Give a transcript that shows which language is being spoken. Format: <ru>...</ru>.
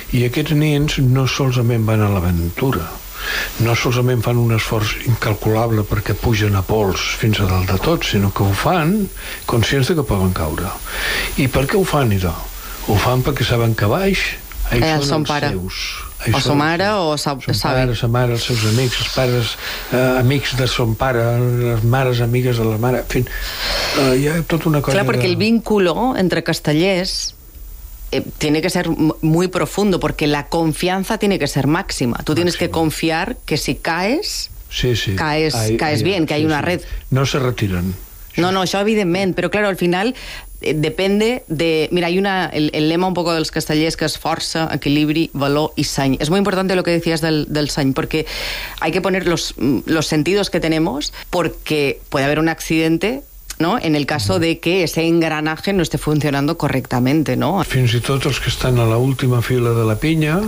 <ca>I aquests nins no solament van a l'aventura. No solament fan un esforç incalculable perquè pugen a pols fins a dalt de tot, sinó que ho fan conscients de que poden caure. I per què ho fan, idò? Ho fan perquè saben que baix són els seus. O sa mare, o sa pare, sa mare, els seus amics, els pares, amics de son pare, les mares amigues de la mare, en fi, hi ha tota una cosa...</ca> <es>Clar, perquè el vínculo entre castellers tiene que ser muy profundo, porque la confianza tiene que ser máxima. Tú tienes que confiar que si caes, sí, sí, caes bien, que sí, hay una red. No se retiran.</es> <ca>No, això evidentment, però</ca> <es>claro, al final depende de... Mira, hay una, el lema un poco</es> <ca>dels castellers, que és força, equilibri, valor i seny. És molt important</ca> <es>lo que decías del seny, perquè hay que poner los sentidos que tenemos, porque puede haber un accidente, ¿no? En el caso de que ese engranaje no esté funcionando correctamente, ¿no?</es> <ca>Fins i tot els que estan a la última fila de la pinya,</ca>